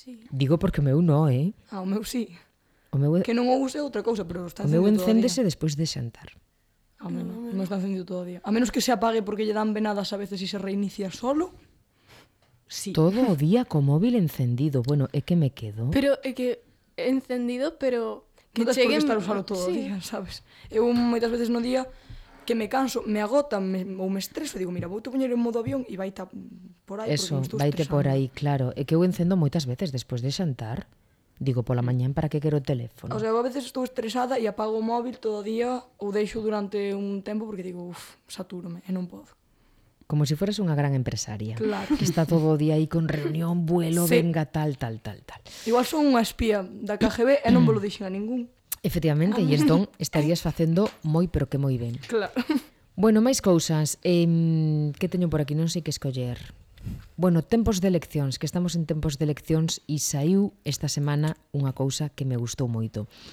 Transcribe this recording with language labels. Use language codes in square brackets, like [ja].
[gl] Digo porque o meu no, ¿eh? Ah, o meu sí. O meu... [es] Que no use otra cosa, pero está encendido. [gl] O meu encéndese después de xantar. A mí no está encendido todo día. A menos que se apague porque lle dan venadas a veces [es] y se reinicia solo. [gl] Sí. Todo o día con móvil encendido. Bueno, é que me quedo. Pero é que encendido, pero que no cheguen... Non tens por que estar usado todo o día, sabes? Eu moitas veces no día que me canso, me agota ou me estreso, digo, mira, vou te poñer en modo avión e vaite por aí. Eso, vaite por aí, claro. É que eu encendo moitas veces despois de xantar. Digo, pola mañán, para que quero o teléfono? O sea, a veces estou estresada e apago o móvil todo o día ou deixo durante un tempo porque digo, uff, satúrome e non podo. Como si fueras unha gran empresaria. Claro. Que está todo o día aí con reunión, vuelo, sí. Venga, tal, tal, tal, tal. Igual son unha espía da KGB e non vos lo deixen a ningún. Efectivamente, e entón estarías facendo moi, pero que moi ben. Claro. Bueno, máis cousas. Que teño por aquí? Non sei que escoller. Bueno, tempos de eleccións, que estamos en tempos de eleccións e saiu esta semana unha cousa que me gustou moito.